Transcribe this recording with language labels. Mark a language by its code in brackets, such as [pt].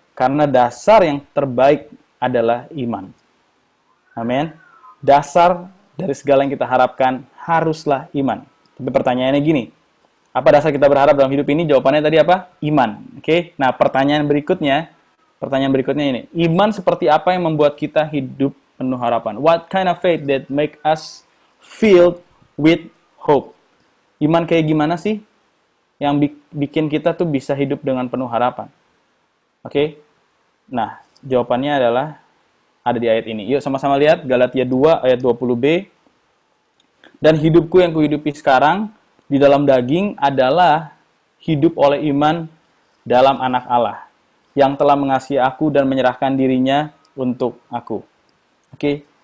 [id] Karena dasar yang terbaik adalah iman. Amin. Dasar dari segala yang kita harapkan haruslah iman. Tapi pertanyaannya gini, apa dasar kita berharap dalam hidup ini? Jawabannya tadi apa? Iman. Oke. Nah, pertanyaan berikutnya ini. Iman seperti apa yang membuat kita hidup penuh harapan? [en] What kind of faith that make us filled with hope? [id] Iman kayak gimana sih yang bikin kita tuh bisa hidup dengan penuh harapan? Oke. Nah, jawabannya adalah ada di ayat ini. Yuk sama-sama lihat Galatia 2 ayat 20b. Dan hidupku yang kuhidupi sekarang di dalam daging adalah hidup oleh iman dalam Anak Allah yang telah mengasihi aku dan menyerahkan dirinya untuk aku. Oke.